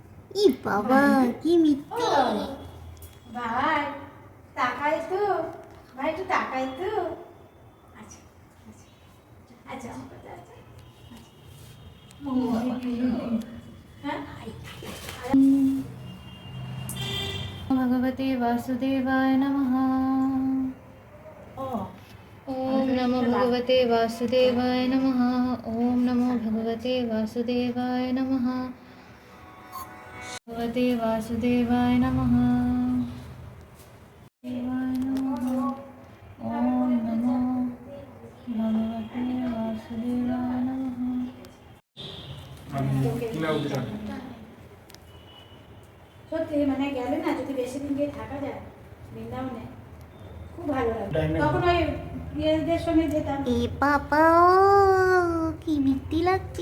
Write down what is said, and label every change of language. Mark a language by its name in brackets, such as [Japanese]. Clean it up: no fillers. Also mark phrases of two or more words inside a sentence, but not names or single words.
[Bangla] ই বাবা কি মিথ্যে। ভাই তাকাই তো, ভাই একটু তাকাই তো। আচ্ছা আচ্ছা আচ্ছা আচ্ছা [Sanskrit] ভগবতে वासुदेवाय नमः। ओम नमो भगवते वासुदेवाय नमः। ओम नमो भगवते वासुदेवाय नमः। भगवते वासुदेवाय नमः। देवाय नमः। ओम नमो भगवते वासुदेवाय नमः। [Bangla] সত্যি মানে গেলে না যদি বেশি দিন গিয়ে থাকা যায় বৃন্দাবনে খুব ভালো লাগে। তখন ওই ইয়েদের সঙ্গে যেতাম। এ বাবা কি মিথ্যে লাগছে।